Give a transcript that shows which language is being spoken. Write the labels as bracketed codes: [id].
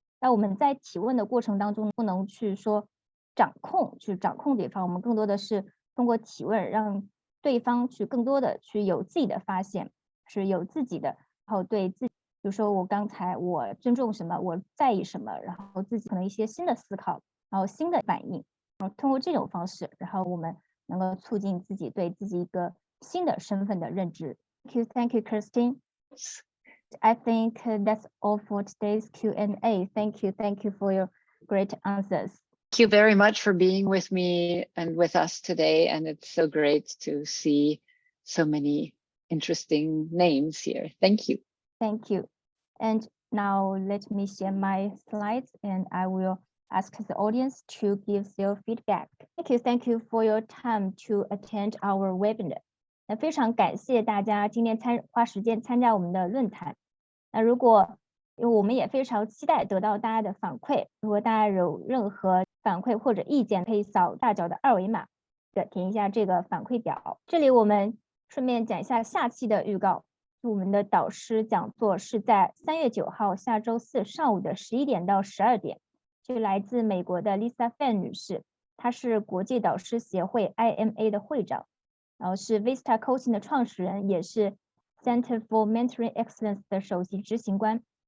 [zh] 那我们在提问的过程当中，不能去说掌控对方，我们更多的是通过提问让对方去更多的去有自己的发现，是有自己的，然后对自己，比如说我尊重什么，我在意什么，然后自己可能一些新的思考，然后新的反应，然后通过这种方式，然后我们能够促进自己对自己一个新的身份的认知。 [en] Thank you, Kirsten. I think that's all for today's Q&A. Thank you for your great answers. Thank you very much for being with me and with us today. And it's so great to see so many interesting names here. Thank you. Thank you. And now let me share my slides and I will ask the audience to give their feedback. Thank you for your time to attend our webinar. [zh] 那非常感谢大家今天花时间参加我们的论坛。那因为我们也非常期待得到大家的反馈，如果大家有任何反馈或者意见，可以扫大角的二维码，填一下这个反馈表。这里我们顺便讲一下下期的预告。我们的导师讲座是在3月9号下周四上午的11点到12点，是来自美国的 Lisa Fan 女士，她是国际导师协会 IMA 的会长，然后是 Vista Coaching 的创始人，也是 Center for Mentoring Excellence 的首席执行官。